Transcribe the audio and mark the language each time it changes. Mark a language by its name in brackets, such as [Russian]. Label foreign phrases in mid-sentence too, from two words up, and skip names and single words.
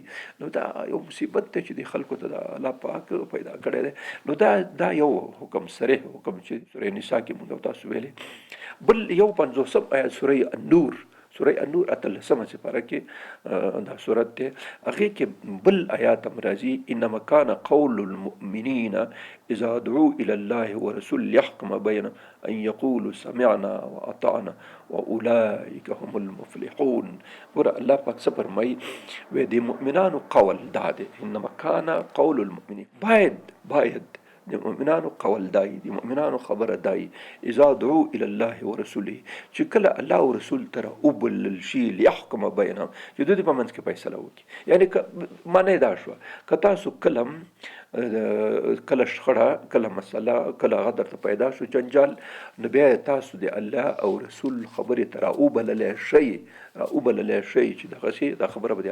[Pashto] نو دا یو مصیبت دی چې د خلکو ته د الله پاک پیدا کړی دی. نو دا یو حکم صریح حکم چې سورې نساء کې موږ تاسو ویلې. بل یو 50 آیت سوره النور 18 سپاره کې دا سورت دی هغې کې بل آیات هم راځي [Arabic] انما کان قول المؤمنین اذا دعوا الى الله ورسول ليحكم بينهم ان يقولوا سمعنا واطعنا واولئك هم المفلحون. [Pashto] ګوره الله پاک څه فرمایي وایي د مؤمنانو قول دا دی [Arabic] انما کان قول المؤمنین [Pashto] باید د مؤمنانو قول دای د مؤمنانو خبره دای [Arabic] اذا دعوا الى الله ورسوله [Pashto] چې کله الله او رسول تر وبلل شي [Arabic] ليحكم بينهم [Pashto] چې دوی په منځ کې فیصله وکړي. یعنی معنی دا شو که تاسو کله شخړه کله مسله کله غدر ته پیدا شو جنجال نو بیا تاسو د الله او رسول خبرې تر وبلل شي چې دغه شي دا خبره به د